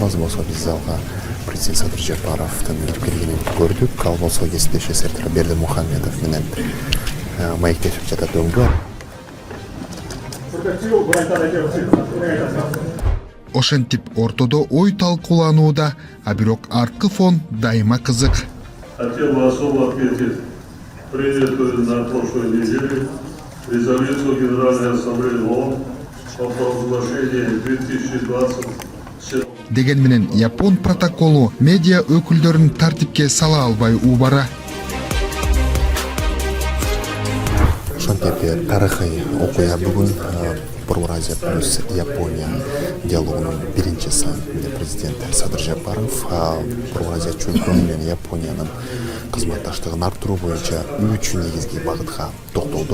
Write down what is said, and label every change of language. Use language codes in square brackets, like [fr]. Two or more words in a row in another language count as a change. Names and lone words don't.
[ky] Азыр болсо биз залга президент Садыр Жапаровдун келгенин көрдүк. Ал болсо кесиптеши Сертар Бердимухамедов менен маектешип жатат өңгө. Ошентип ортодо ой талкууланууда, а бирок арткы фон дайыма кызык. [ru] Хотел бы особо отметить принятую на прошлой неделе резолюцию Генеральной Ассамблеи ООН о провозглашении 2020. [ky] Деген менен Япон протоколу медиа өкүлдөрүн тартипке сала албай убара. Ошентип тарыхый окуя бүгүн Борбор Азия плюс Япония диалогунун биринчи саммитинде президент Садыр Жапаров Борбор Азия чөлкөөнү менен Япониянын кызматташтыгын арттыруу боюнча 3 негизги багытка токтолду.